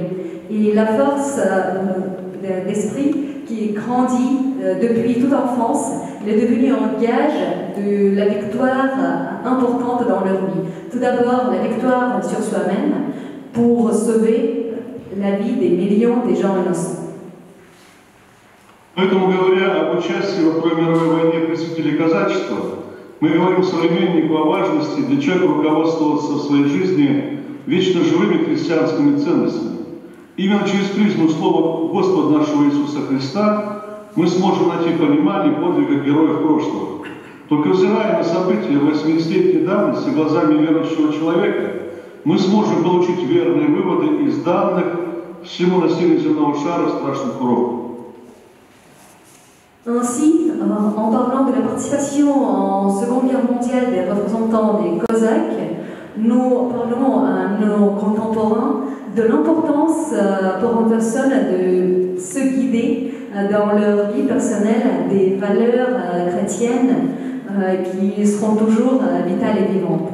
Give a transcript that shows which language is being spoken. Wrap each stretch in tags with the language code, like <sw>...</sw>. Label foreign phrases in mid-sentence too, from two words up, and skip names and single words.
<fr>Et la force d'esprit qui grandit depuis toute enfance, il est devenu un gage de la victoire importante dans leur vie. Tout d'abord, la victoire sur soi-même pour sauver la vie des millions de gens innocents.</fr> <ru>Поэтому, говоря об участии во Второй мировой войне представителей казачества, мы говорим современнику о важности для человека руководствоваться в своей жизни вечно живыми христианскими ценностями. Именно через призму слова Господа нашего Иисуса Христа мы сможем найти понимание подвига героев прошлого. Только взирая на события 80-летней давности глазами верующего человека, мы сможем получить верные выводы из данных всему населению земного шара страшных уроков.</ru> <fr>Ainsi, en parlant de la participation en Seconde Guerre mondiale des représentants des Cosaques, nous parlons à nos contemporains de l'importance pour une personne de se guider dans leur vie personnelle des valeurs chrétiennes qui seront toujours vitales et vivantes.</fr>